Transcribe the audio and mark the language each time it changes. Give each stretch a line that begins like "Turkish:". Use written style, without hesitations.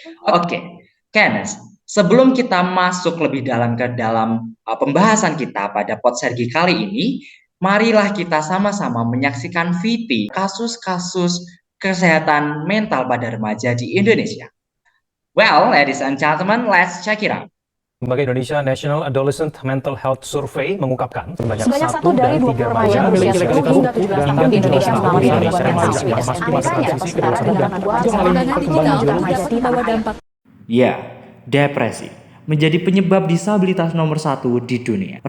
Indonesian: Oke, Kenas, sebelum kita masuk lebih dalam ke dalam pembahasan kita pada pod Sergi kali ini, marilah kita sama-sama menyaksikan VT kasus-kasus kesehatan mental pada remaja di Indonesia.
English: Well, ladies and gentlemen, let's check it out.
Indonesian: Lembaga Indonesia National Adolescent Mental Health Survey mengungkapkan sebanyak 1 dari 20 remaja berusia 10 hingga 17 tahun di Indonesia mengalami gangguan mental. Angkanya setara dengan 2,9 Ya, depresi menjadi penyebab disabilitas nomor 1 di dunia.